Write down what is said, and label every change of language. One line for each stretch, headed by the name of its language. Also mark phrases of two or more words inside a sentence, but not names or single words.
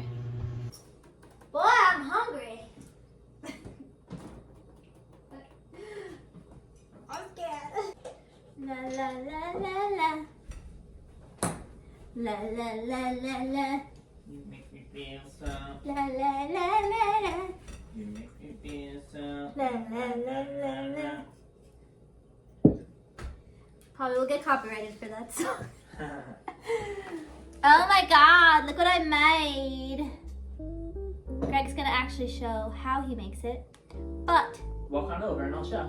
English: Boy, I'm hungry. I'm scared. La la la la la. La la la la la. You make me feel so. La la la la la. You make me feel so. La la la la la. Probably will get copyrighted for that song. Oh my god, look what I made. Greg's gonna actually show how he makes it. But Walk on over and I'll show.